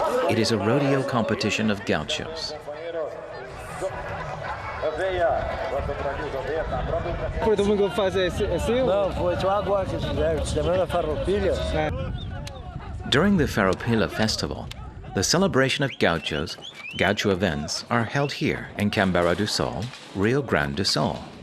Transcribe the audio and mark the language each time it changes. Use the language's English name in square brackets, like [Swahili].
[English] It is a rodeo competition of Gauchos. [Portuguese] Foi domingo fazer assim? Não, foi só agora que fizeram, semana Farapila. [English] During the Farapila festival, the celebration of Gauchos, Gaucho events, are held here in Kambara du Sol, Rio Grande do Sul.